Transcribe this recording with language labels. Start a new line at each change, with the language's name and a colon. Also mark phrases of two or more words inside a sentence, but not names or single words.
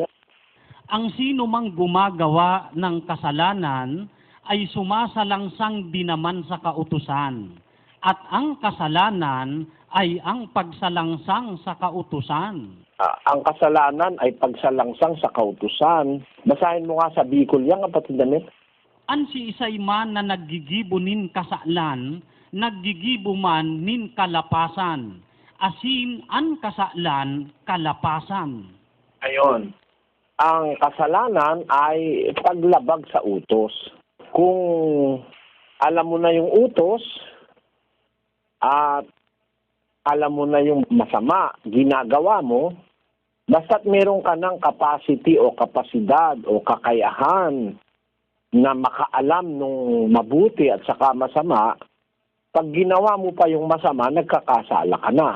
Filipino: Ang sino mang gumagawa ng kasalanan ay sumasalangsang din naman sa kautusan. At ang kasalanan ay ang pagsalangsang sa kautusan. Ang kasalanan ay pagsalangsang sa kautusan. Basahin mo nga sa Bicol yan, kapatid Danet.
Bikol: An si isay man na naggigibo nin kasalan, naggigibo man nin kalapasan. Asin an kasalan, kalapasan.
Filipino: Ayon. Ang kasalanan ay paglabag sa utos. Kung alam mo na yung utos, at alam mo na yung masama, ginagawa mo, basta't meron ka ng capacity o kapasidad o kakayahan na makaalam nung mabuti at saka masama, pag ginawa mo pa yung masama, nagkakasala ka na.